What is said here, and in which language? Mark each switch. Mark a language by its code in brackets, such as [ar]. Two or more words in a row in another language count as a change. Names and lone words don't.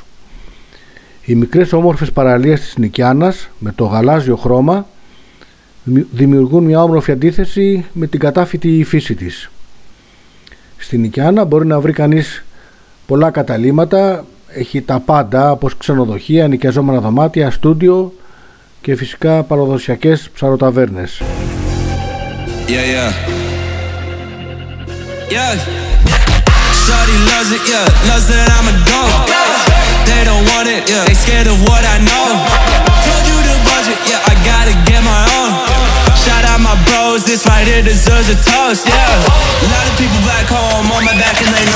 [el] Οι μικρές όμορφες παραλίες της Οικιάνας με το γαλάζιο χρώμα δημιουργούν μια όμορφη αντίθεση με την κατάφυτη φύση της. Στην Οικιάνα μπορεί να βρει κανείς πολλά καταλύματα, έχει τα πάντα, όπως ξενοδοχεία, νοικιαζόμενα δωμάτια, στούντιο και φυσικά παραδοσιακές ψαροταβέρνες. [en] Shorty loves it, loves that I'm a dog. They don't want it, they scared of what I know. Told you the budget, I gotta get my own. Shout out my bros, this right here deserves a toast, A lot of people back home on my back and they know.